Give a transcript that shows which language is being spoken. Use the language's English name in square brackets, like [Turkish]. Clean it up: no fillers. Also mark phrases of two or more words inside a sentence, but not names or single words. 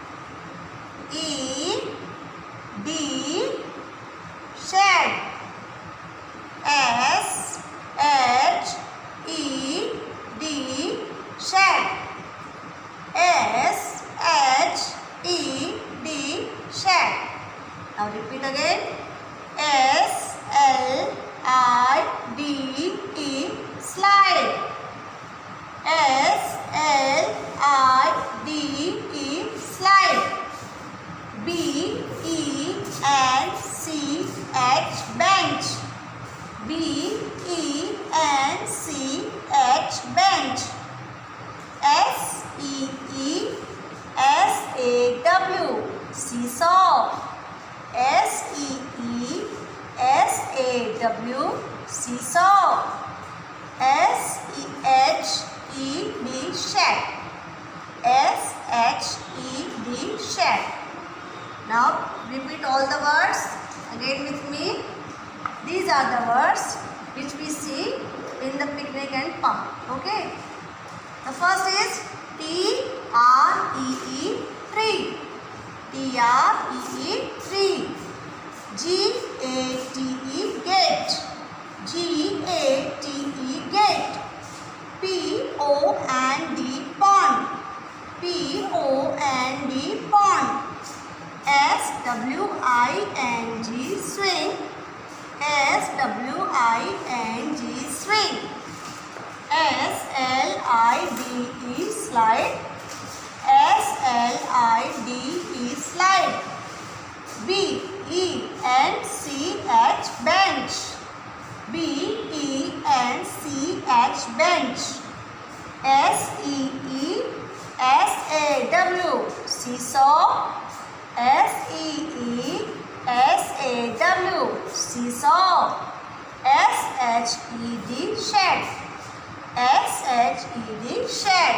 [English] S-H-E-D. Shed. S H E D, shed. S H E D, shed. Now repeat again. S L I D E, slide. S L I D E, slide. B E N C H, bench. B E N C H, bench. S E E S A W, seesaw. S E E S A W, seesaw. S E H E D, shed. S H E D, shed. Now repeat all the words again with me. These are the words which we see in the picnic and park. Okay. The first is T-R-E-E, tree. T-R-E-E, tree. G-A-T-E, gate. G-A-T-E, gate. P-O-N-D, pond. P-O-N-D, pond. S-W-I-N-G, swing. S-W-I-N-G, swing. S-L-I-D-E, slide. S-L-I-D-E, slide. B-E-N-C-H, bench. B-E-N-C-H, bench. S-E-E-S-A-W, seesaw. S-E-E-S-A-W, seesaw. S-H-E-D, shed. S-H-E-D, shed.